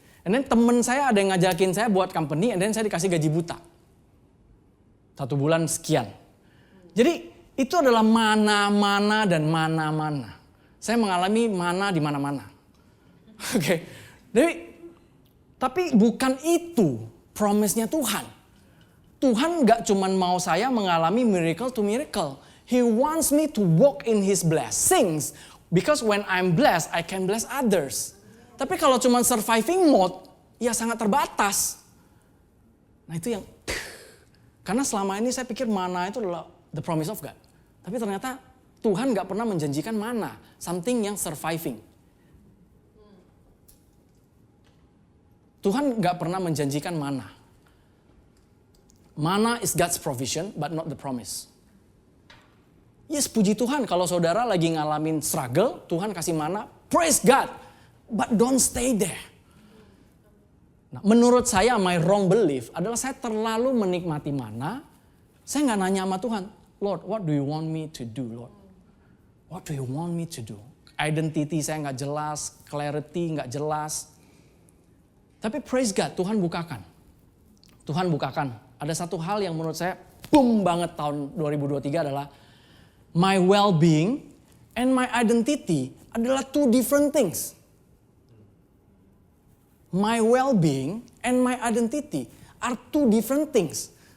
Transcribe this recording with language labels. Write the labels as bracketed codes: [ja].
[id] And then temen saya ada yang ngajakin saya buat company, and then saya dikasih gaji buta 1 bulan sekian. Jadi itu adalah mana-mana dan mana-mana. Saya mengalami mana di mana-mana. Oke. Jadi tapi bukan itu promise-nya Tuhan. Tuhan nggak cuman mau saya mengalami [en] miracle to miracle. He wants me to walk in His blessings. Because when I'm blessed, I can bless others. [id] Tapi kalau cuma surviving mode, ya sangat terbatas. Nah itu yang, karena selama ini saya pikir mana itu adalah [en] the promise of God. [id] Tapi ternyata Tuhan gak pernah menjanjikan mana, something yang surviving. Tuhan gak pernah menjanjikan mana. [en] Mana is God's provision, but not the promise. [id] Yes, puji Tuhan kalau saudara lagi ngalamin struggle, Tuhan kasih mana, praise God. [en] But don't stay there. [id] Nah, menurut saya [en] my wrong belief [id] adalah saya terlalu menikmati mana. Saya nggak nanya sama Tuhan, [en] Lord, what do you want me to do, Lord? What do you want me to do? [id] Identity saya nggak jelas, clarity nggak jelas. Tapi praise God, Tuhan bukakan. Tuhan bukakan. Ada satu hal yang menurut saya boom banget tahun 2023 adalah [en] my well-being and my identity [id] adalah [en] two different things. My well-being and my identity are two different things.